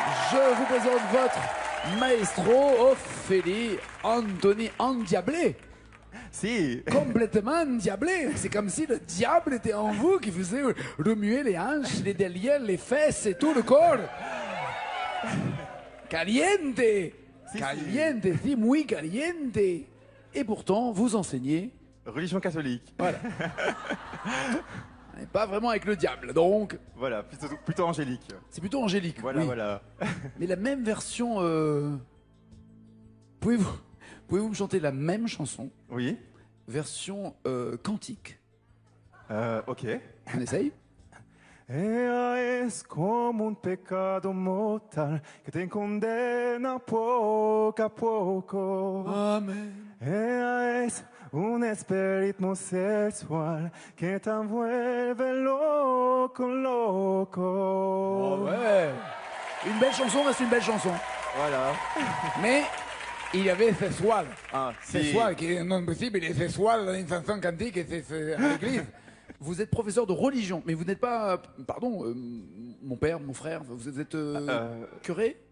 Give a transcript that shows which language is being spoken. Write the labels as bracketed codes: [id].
[fr] Je vous présente votre maestro Ophélie Anthony endiablé. [es] Si. [fr] Complètement endiablé. C'est comme si le diable était en vous qui faisait remuer les hanches, les derrières, les fesses et tout le corps. [es] Caliente. Si, Caliente, si, muy caliente. [fr] Et pourtant, vous enseignez. Religion catholique. Voilà. Et pas vraiment avec le diable, donc. Voilà, plutôt angélique. C'est plutôt angélique. Voilà, oui. voilà. Mais la même version. Pouvez-vous me chanter la même chanson, Oui. version cantique? Ok. On essaye? [es] Ella es como un pecado mortal que te condena poco a poco. Amen. Ella es un espíritu sexual que te envuelve loco, loco. [fr] Oh ouais. Une belle chanson reste une belle chanson. Voilà. Mais il y avait sexual. Ah, Sexual, qui est non possible, il est sexual dans une chanson cantique et c'est à l'église. Vous êtes professeur de religion, mais vous n'êtes pas, pardon, mon père, mon frère, vous êtes curé?